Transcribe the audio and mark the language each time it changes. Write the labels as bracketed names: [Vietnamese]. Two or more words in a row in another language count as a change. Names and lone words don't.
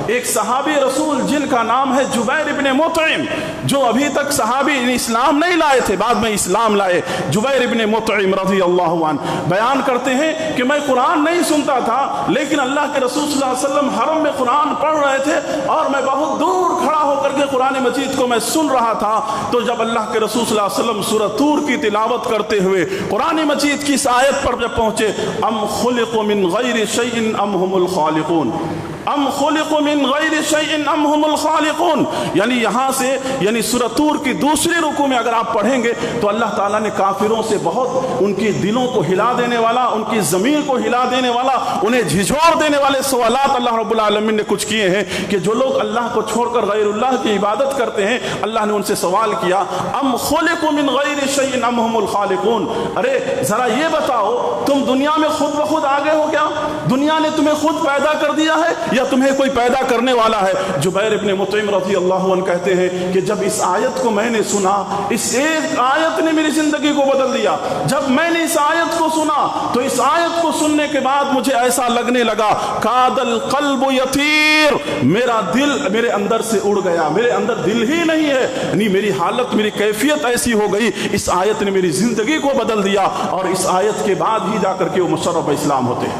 [Urdu] ایک صحابی رسول جن کا نام ہے جبیر ابن مطعم، جو ابھی تک صحابی اسلام نہیں لائے تھے، بعد میں اسلام لائے، جبیر ابن مطعم [Arabic] رضی اللہ عنہ [Urdu] بیان کرتے ہیں کہ میں قرآن نہیں سنتا تھا، لیکن اللہ کے رسول [Arabic] صلی اللہ علیہ وسلم [Urdu] حرم میں قرآن پڑھ رہے تھے اور میں بہت دور کھڑا ہو کر کے قرآن مجید کو میں سن رہا تھا۔ تو جب اللہ کے رسول [Arabic] صلی اللہ علیہ وسلم [Urdu] سورہ طور کی تلاوت کرتے ہوئے قرآن مجید کی اس آیت پر جب پہنچے، [Arabic] ام خلقوا من غیر شیء ام هم الخالقون، ام خلقوا من غیر شیء ام هم الخالقون، [Urdu] یعنی یہاں سے یعنی سورہ طور کی دوسری رکوع میں اگر آپ پڑھیں گے تو اللہ تعالیٰ نے کافروں سے بہت ان کی دلوں کو ہلا دینے والا، ان کی ضمیر کو ہلا دینے والا، انہیں جھنجھوڑ دینے والے سوالات [Arabic] اللہ رب العالمین [Urdu] نے کچھ کیے ہیں کہ جو لوگ اللہ کو چھوڑ کر غیر اللہ کی عبادت کرتے ہیں، اللہ نے ان سے سوال کیا [Arabic] ام خلقوا من غیر شیء ام هم الخالقون، [Urdu] ارے ذرا یہ بتاؤ تم دنیا میں خود بخود آگے ہو کیا؟ دنیا نے تمہیں خود پیدا کر دیا ہے یا تمہیں کوئی پیدا کرنے والا ہے؟ جبیر ابن مطعم [Arabic] رضی اللہ عنہ [Urdu] کہتے ہیں کہ جب اس آیت کو میں نے سنا، اس ایک آیت نے میری زندگی کو بدل دیا۔ جب میں نے اس آیت کو سنا تو اس آیت کو سننے کے بعد مجھے ایسا لگنے لگا [Arabic] کاد القلب یطیر، [Urdu] میرا دل میرے اندر سے اڑ گیا، میرے اندر دل ہی نہیں ہے، یعنی میری حالت، میری کیفیت ایسی ہو گئی، اس آیت نے میری زندگی کو بدل دیا، اور اس آیت کے بعد ہی جا کر کے وہ مشرف اسلام ہوتے ہیں۔